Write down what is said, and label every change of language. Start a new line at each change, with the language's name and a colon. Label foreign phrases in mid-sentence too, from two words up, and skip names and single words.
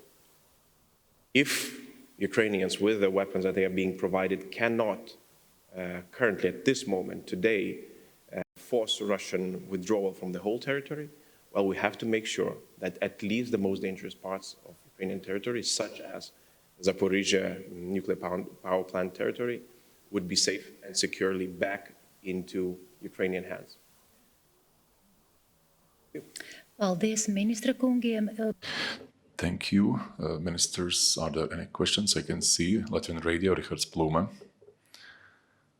English: If Ukrainians, with the weapons that they are being provided, cannot currently at this moment, today, force Russian withdrawal from the whole territory, well, we have to make sure that at least the most dangerous parts of Ukrainian territory, such as Zaporizhia nuclear power plant territory, would be safe and securely back into Ukrainian hands.
Latvian: Paldies ministra kungiem.
English: Thank you, ministers. Are there any questions? I can see Latvian Radio, Rihards Plume.